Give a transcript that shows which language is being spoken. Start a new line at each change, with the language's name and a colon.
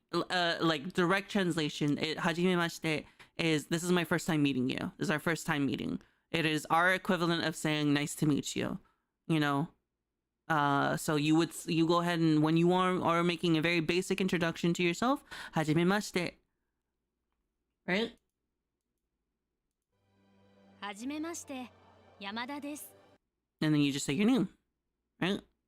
English: Like direct translation, hajimemashite is this is my first time meeting you. This is our first time meeting. It is our equivalent of saying nice to meet you, you know. So you go ahead and when you are making a very basic introduction to yourself, hajimemashite, right?
Japanese: はじめまして、山田です。
English: And then you just say your name, right?